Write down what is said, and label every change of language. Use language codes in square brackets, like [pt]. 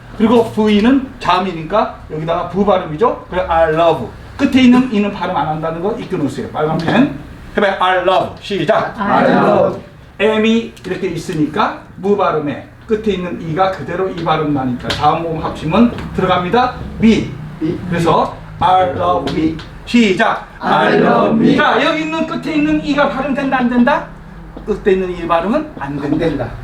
[ko] 그리고 V는 자음이니까 여기다가 V 발음이죠. 그래서 [en] I love. [ko] 끝에 있는 이는 발음 안 한다는 거 익혀 놓으세요. 빨간 펜. 해봐요. [en] I love. [ko] 시작. [en] I love. [ko] M이 이렇게 있으니까 무 발음에 끝에 있는 이가 그대로 이 발음 나니까 자음 모음 합치면 들어갑니다. [en] Me. [ko] 그래서 [en] I love me. [ko] 시작. [en] I love me. [ko] 자, 여기 있는 끝에 있는 이가 발음된다 안 된다? 끝에 있는 이 발음은 안 된다.